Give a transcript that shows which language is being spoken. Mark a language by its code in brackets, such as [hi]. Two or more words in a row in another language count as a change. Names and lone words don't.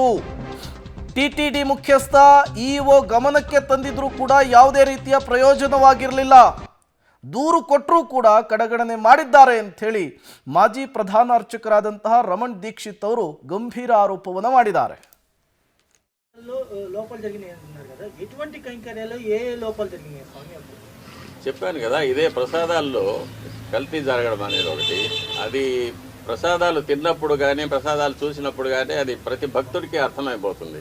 [kn] ಟಿಟಿಡಿ ಮುಖ್ಯಸ್ಥ ಇಒ ಗಮನಕ್ಕೆ ತಂದಿದ್ರೂ ಕೂಡ ಯಾವುದೇ ರೀತಿಯ ಪ್ರಯೋಜನವಾಗಿರಲಿಲ್ಲ. ದೂರು ಕೊಟ್ಟರೂ ಕೂಡ ಕಡೆಗಣನೆ ಮಾಡಿದ್ದಾರೆ ಅಂತ ಹೇಳಿ ಮಾಜಿ ಪ್ರಧಾನ ಅರ್ಚಕರಾದಂತಹ ರಮಣ್ ದೀಕ್ಷಿತ್ ಅವರು ಗಂಭೀರ ಆರೋಪವನ್ನು ಮಾಡಿದ್ದಾರೆ. [te] లోపల జరిగినాయి అంటున్నారు కదా, ఎటువంటి కైంకర్యాలు ఏ లోపల జరిగినాయి స్వామి? చెప్పాను కదా, ఇదే ప్రసాదాల్లో కల్తీ జరగడం అనేది ఒకటి. అది ప్రసాదాలు తిన్నప్పుడు కానీ ప్రసాదాలు చూసినప్పుడు కానీ అది ప్రతి భక్తుడికి అర్థమైపోతుంది.